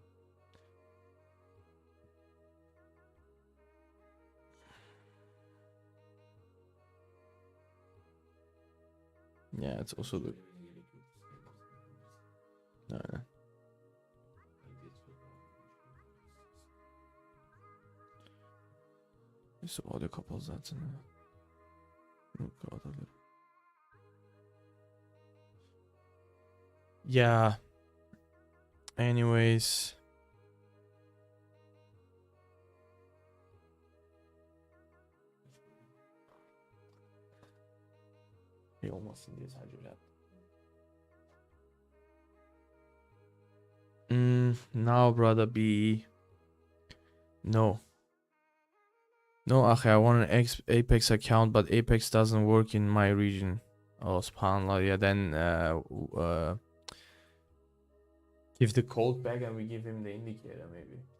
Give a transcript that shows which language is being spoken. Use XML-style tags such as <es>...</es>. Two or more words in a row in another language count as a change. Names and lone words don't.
<en>Yeah, it's also good. No.</en> <no>Så var det kapasiteten.</no> <en>Yeah. Anyways.</en> <tr>Olmasın diye sadece öyle yaptım.</tr> <en>Now, brother B. No. No, Ache, I want an Apex account, but Apex doesn't work in my region. Oh, subhanallah. Yeah, then give the code back and we give him the indicator, maybe.</en>